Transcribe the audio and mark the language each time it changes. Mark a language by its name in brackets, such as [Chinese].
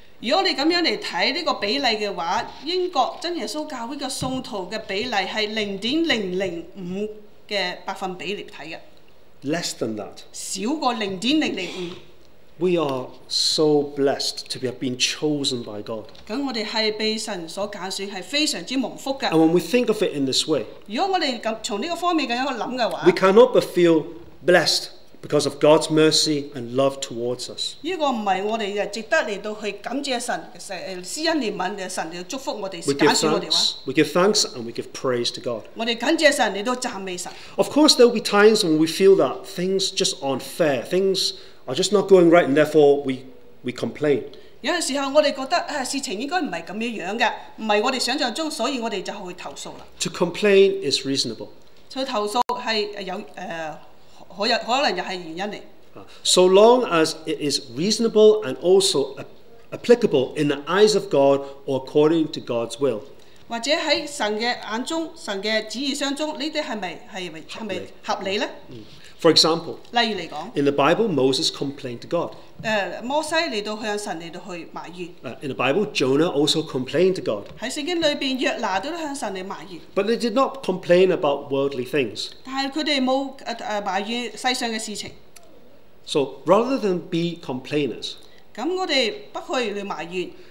[Cantonese] 如果我哋咁樣嚟睇呢個比例嘅話，英國真耶穌教會嘅信徒嘅比例係0.005嘅百分比嚟睇嘅。 [English] Less than that. [Cantonese] 少過0.005。 [English] We are so blessed to have been chosen by God. [Cantonese] 咁我哋係被神所揀選，係非常之蒙福嘅。 [English] And when we think of it in this way, [Cantonese] 如果我哋咁從呢個方面咁樣去諗嘅話， [English] we cannot but feel blessed because of God's mercy and love towards us. [Cantonese] 呢個唔係我哋值得嚟到去感謝神施恩憐憫嘅神嚟祝福我哋揀選我哋話。 [English] We give thanks and we give praise to God. [Cantonese] 我哋感謝神嚟到讚美神。 [English] Of course, there will be times when we feel that things just aren't fair. Things are just not going right, and therefore we complain. [Cantonese] 有陣時候我哋覺得事情應該唔係咁樣嘅，唔係我哋想象中，所以我哋就去投訴啦。 [English] To complain is reasonable. [Cantonese] 去投訴係有可能又係原因嚟。 [English] So long as it is reasonable and also applicable in the eyes of God or according to God's will. [Cantonese] 或者喺神嘅眼中、神嘅旨意相中，呢啲係咪合理呢？ [English] For example, [Cantonese] 例如嚟講 [English] in the Bible, Moses complained to God. [Cantonese] 摩西嚟到向神嚟到去埋怨。 [English] In the Bible, Jonah also complained to God. [Cantonese] 喺聖經裏邊，約拿都向神嚟埋怨。 [English] But they did not complain about worldly things. [Cantonese] 但係佢哋冇埋怨世上嘅事情。 [English] So rather than be complainers, [Cantonese] 咁我哋不可以去埋怨。